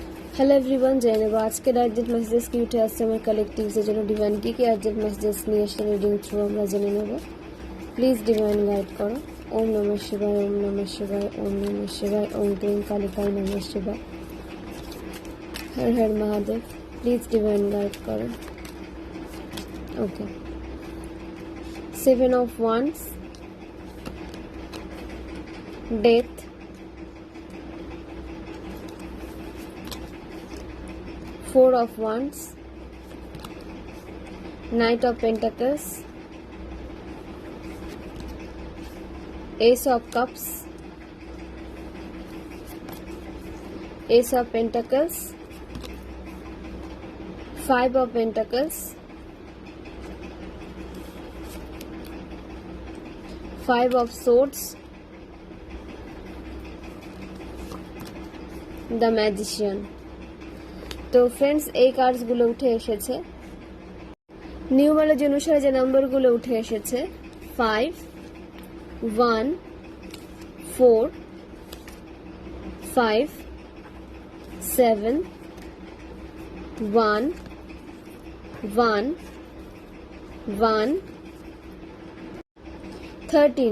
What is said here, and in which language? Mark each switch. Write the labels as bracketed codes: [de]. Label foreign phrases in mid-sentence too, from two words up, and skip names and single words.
[en] hello everyone, [bn] জেনে নেব আজকের [en] urgent messages [bn] কি উঠে আসছে আমার কালেকটিভসের জন্য। ডিভাইন কি কি [en] urgent messages [bn] নিয়ে এসে [en] reading through [bn] আমরা জেনে নেব। [en] please divine guide [bn] করো। [sa] ওম নমঃ শিবায়, ওম নমঃ শিবায়, ওম নমঃ শিবায়, ওম ক্লিং কালিকায় নমঃ শিবায়, হর হর মহাদেব। [en] please divine guide [bn] করো। [en] ওকে, 7 of Wands, Death, Four of Wands, Knight of Pentacles, Ace of Cups, Ace of Pentacles, Five of Pentacles, Five of Swords, The Magician। [bn] তো ফ্রেন্ডস, এই কার্ডসগুলো উঠে এসেছে নিউমারোলজি অনুসারে যে নাম্বারগুলো উঠে এসেছে 5, 1, 4, 5, 7, 1, 1, 1, 13।